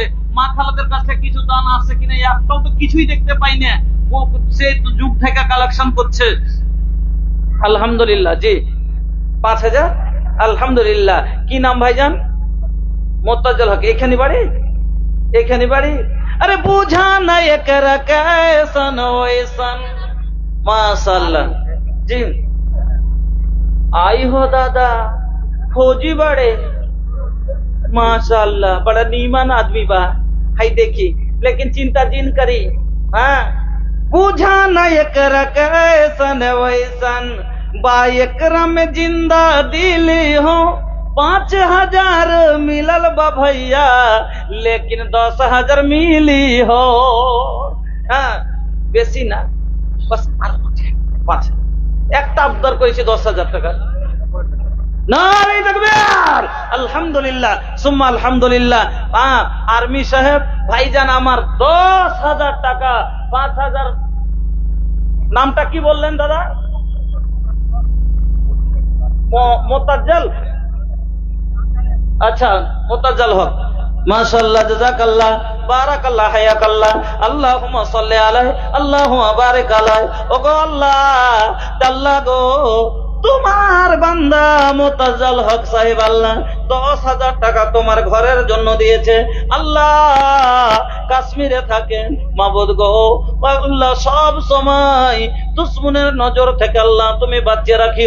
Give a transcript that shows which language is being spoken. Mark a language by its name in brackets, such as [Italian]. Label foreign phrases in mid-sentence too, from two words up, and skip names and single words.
[Bangla] মা খালাদের কাছে কিছু দান আছে কিনা, একটাও তো কিছুই দেখতে পাই না। ও সে যুগ থেকে কালেকশন করছে। আলহামদুলিল্লাহ, জি 5,000। আলহামদুলিল্লাহ। কি নাম ভাইজান? মোত্তাজেল হক। এখানে বাড়ি? এখানে বাড়ি? আরে [Bhojpuri] बुझा ना एकरा कैसन वैसन। माशाल्लाह जी। आई हो दादा फौजी बड़े, माशाल्लाह बड़ा नीमन आदमी बा। हाई देखी लेकिन चिंता जिन करी। हाँ बुझा ना एकरा कैसन वैसन, बा एकरा में जिंदा दिली हो। 5,000 मिलल बा भैया, लेकिन 10,000 मिली हो। [Bangla] हाँ বেশি না, বাস আর 5 একটা আবদার করেছি 10,000 টাকা। নারে তাকবীর, [Arabic] الحمد لله ثم الحمد لله. [Bangla] আর্মি সাহেব ভাইজান আমার 10,000 টাকা, 5,000। নামটা কি বললেন দাদা? মোতাজ্জল। আচ্ছা মোতাজ্জল হক, [Arabic] ما شاء الله جزاك الله بارك الله حياك الله اللهم صل عليه اللهم بارك عليه. [Bangla] ওগো আল্লাহ আল্লাহ গো, তোমার বান্দা মোতাজ্জল হক সাহেব আল্লাহ 10,000 টাকা তোমার ঘরের জন্য দিয়েছে। আল্লাহ কাশ্মীরে থাকেন মাবুদ গো, আল্লাহ সব সময় দুশ্মনের নজর থেকে আল্লাহ তুমি বাঁচিয়ে রাখিও।